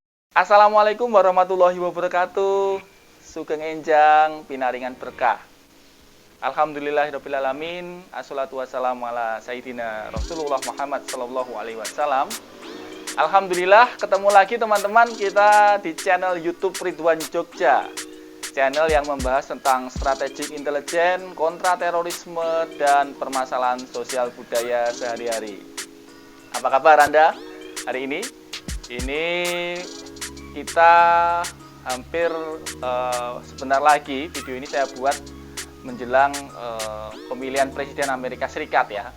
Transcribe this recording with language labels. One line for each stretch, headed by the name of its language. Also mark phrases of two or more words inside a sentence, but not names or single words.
Arabic: السلام عليكم ورحمة الله وبركاته.
Javanese: Sugeng enjang pinaringan berkah.
Arabic: الحمد لله رب العالمين. والصلاة والسلام على سيدنا رسول الله محمد صلى الله عليه وسلم.
Indonesian: Alhamdulillah ketemu lagi teman-teman kita di channel YouTube Ridwan Jogja. Channel yang membahas tentang
English: strategic intelligence,
Indonesian: kontra terorisme, dan permasalahan sosial budaya sehari-hari. Apa kabar Anda hari ini? Ini kita hampir sebentar lagi video ini saya buat menjelang pemilihan Presiden Amerika Serikat ya.